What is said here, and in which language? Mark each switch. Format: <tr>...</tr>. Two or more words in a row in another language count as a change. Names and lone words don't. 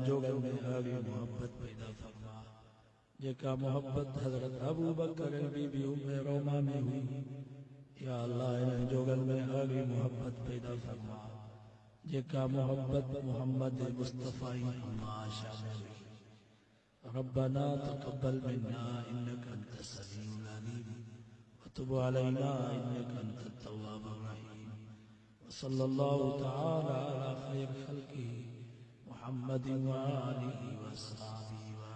<sd>जोगन में अहली मोहब्बत पैदा फरमा जेका मोहब्बत हज़रत अबू बकर ऐं बीबी उम्मे रोमा में हुई</sd> <ar>يا الله</ar> <sd>इन्हनि जोगन में अहली मोहब्बत पैदा फरमा जेका मोहब्बत मोहम्मद मुस्तफ़ा अम्मा आशा में हुई</sd> <ar>ربنا تقبل منا إنك أنت السميع العليم وتب علينا إنك أنت التواب الرحيم وصلى الله تعالى على خير خلقه محمد وآله وأصحابه</ar>